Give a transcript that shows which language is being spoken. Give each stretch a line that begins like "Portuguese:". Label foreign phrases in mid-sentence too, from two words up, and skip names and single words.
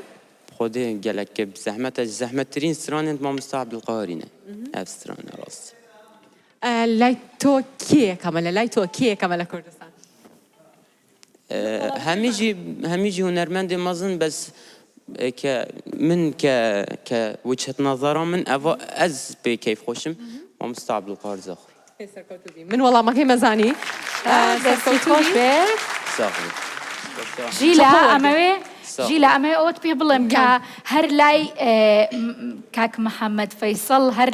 Kurdish: خودی گەلێک زەحمەتە زەحمەتترین سترانێت مامۆستا عەبدولقاهرینە ئەف سترانە ڕاستی
Central Kurdish: لای تۆ کێیەکەمە لە لای تۆ کێیەکەمە لە کوردستان
Kurdish: هەمیجی هونەرمەندی مەزن بەس من کە
Arabic: وجهة نظرا
Kurdish: من ئەز پێ کەیف خۆشم مامۆستا عەبدولقاهر زاخۆی
Central Kurdish: من وەڵامەکەی مەزانی خۆش بێ ژیلا ئەمەوێ ژیلا ئەمە ئەوت پێ بڵێم کە هەر لای کاک محەممەد فەیسەڵ هەر